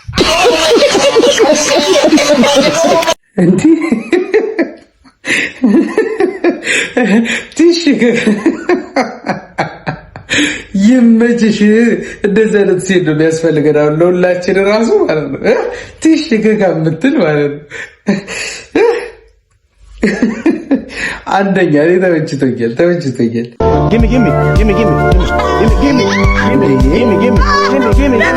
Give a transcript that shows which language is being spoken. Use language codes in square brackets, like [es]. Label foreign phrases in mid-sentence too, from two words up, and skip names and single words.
[am] እንዴ ትሽከ ይመችሽ። እንደዚህ አይነት ሴት ነው የሚያስፈልገን አሁን ለሁላችን ራሱ ማለት ነው። ትሽከ ከምትል ማለት ነው። አንደኛ እኔ ተመችቶኛል። [en] Gimme, gimme, gimme, gimme, gimme, gimme, gimme, gimme, gimme, gimme, gimme,